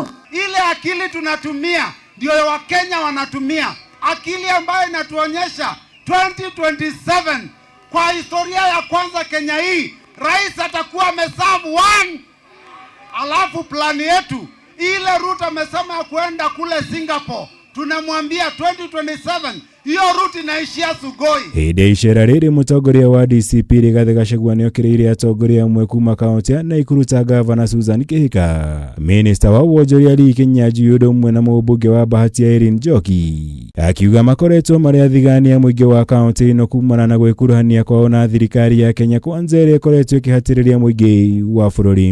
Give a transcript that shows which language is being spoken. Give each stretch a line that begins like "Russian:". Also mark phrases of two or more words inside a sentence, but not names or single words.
Swahili: Ile akili tunatumia ndio Wakenya wanatumia, akili ambayo inatuonyesha 2027 kwa historia ya kwanza Kenya hii rais atakuwa ameserve 1. Alafu plani yetu ile Ruto amesema ya kuenda kule Singapore, tunamwambia 2027 hiyo route inaishia Sugoi.
Kikuyu: Hinde icera riri mutongoria wa DCP Rigathi Gachagua ni okiriire atongoria amwe kuma kaunti ya Nakuru ta Gavana Susan Kihika, Minister wa Wonjoria Lee Kinyanjui undu umwe na mũmbunge wa Bahati Irene Njoki, akiuga makoretwo mari athigania muingi wa kaunti ino kumana na gwikuruhania kwao na thirikari ya Kenya Kwanza iria ikoretwo ikihatiriria muingi wa bururi.